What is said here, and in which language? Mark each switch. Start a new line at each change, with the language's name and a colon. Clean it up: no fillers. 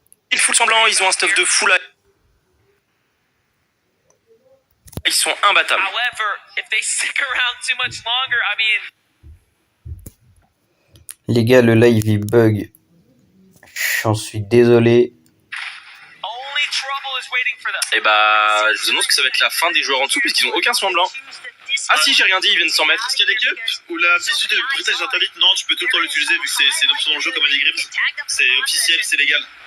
French: Ils full semblant, ils ont un stuff de fou là. Ils sont imbattables.
English: However, if they stick around too much longer, I mean.
French: Les gars, le live il bug. J'en suis désolé.
English: Only trouble is waiting for them.
French: Et bah, je vous annonce que ça va être la fin des joueurs en dessous puisqu'ils ont aucun soin blanc. Ah si, j'ai rien dit, ils viennent de 100 mètres. Est-ce qu'il y a des cups où la visu de bruitage d'interdite? Non, tu peux tout le temps l'utiliser vu que c'est une option dans le jeu comme les grips. C'est officiel, c'est légal.